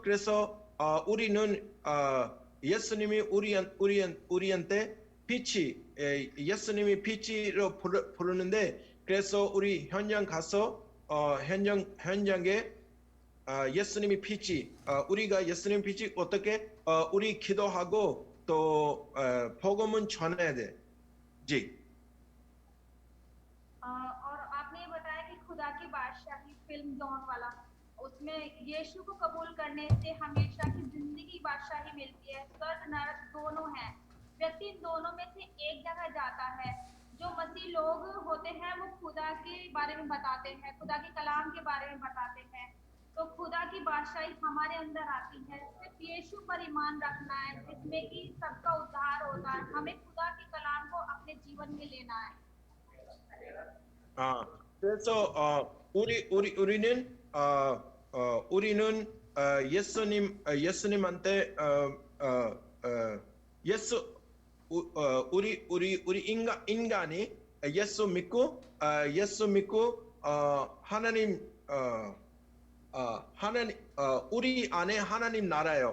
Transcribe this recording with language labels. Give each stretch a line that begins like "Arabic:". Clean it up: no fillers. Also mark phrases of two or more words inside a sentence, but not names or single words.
Korean: 그래서 우리는 예수님이 우리한테 예수님이 빛이로 부르는데 그래서 우리 현장 가서 현장에 예수님이 빛이 우리가 예수님 빛이 어떻게 우리 기도하고 또 복음은 전해야 돼.
Hindi: जी। और आपने ये बताया कि खुदा की बादशाही फिल्म जॉन वाला, उसमें यीशु को कबूल करने से हमेशा की जिंदगी बादशाही मिलती है। स्वर्ग नरक दोनों हैं, व्यक्ति इन दोनों में से एक जगह जाता है। जो मसीह लोग होते हैं वो खुदा के बारे में बताते हैं, खुदा के कलाम के बारे में बताते हैं, तो खुदा की बादशाही हमारे अंदर आती है। सिर्फ यीशु पर ईमान रखना है जिसमें कि सबका उद्धार होता है। हमें खुदा के कलाम को अपने जीवन में लेना है।
Korean: 그래서 우리는 예수님한테 우리 인간이 예수 믿고 하나님 우리 안에 하나님 나라요.